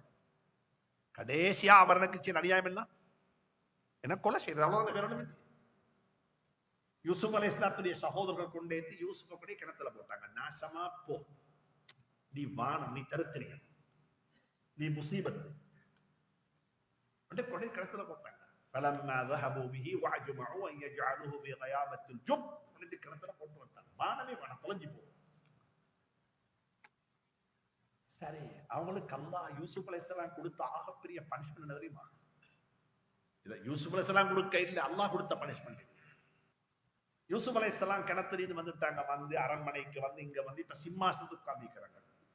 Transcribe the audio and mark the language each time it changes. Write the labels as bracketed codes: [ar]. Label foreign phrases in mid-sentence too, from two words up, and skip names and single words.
[ta] கடைசியா அவர் எனக்கு செய்ய அநியாயம் என்ன? என்ன கொலை செய்யறது, அவ்வளவுதான், வேற ஒண்ணும் இல்லை. யூசுப் அலைஹிஸ்ஸலாத்துடைய சகோதரர்கள் கொண்டேத்தி யூசுஃபை கூட கிணத்துல போட்டாங்க. நாசமா போ, நீ வானம், நீ தருத்திரிங்க, நீ முசீபத்து கொண்டே கிணத்துல போட்டாங்க. [ar] فلما ذهبوا به واجمعوا ان يجعلوه في غيابه الجب, [ta] கிணத்துல போட்டு வந்தாங்க. வானமே வானம், தொலைஞ்சு போ. சரி, அவங்களுக்கு அல்லாஹ் யூசுப் அலைஹிஸ்ஸலாம் கொடுத்த ஆகப்பெரிய பனிஷ்மெண்ட் என்ன தெரியுமா? யூசுப் அலைஹிஸ்ஸலாம் கொடுக்க இல்ல, அல்லாஹ் கொடுத்த பனிஷ்மெண்ட். யூசுப் அலைஹிஸ்ஸலாம் கிணத்துல வந்துட்டாங்க, வந்து அரண்மனைக்கு வந்து இங்க வந்து இப்ப சிம்மாசனத்துக்கு உட்கார்ந்திருக்கிறாங்க.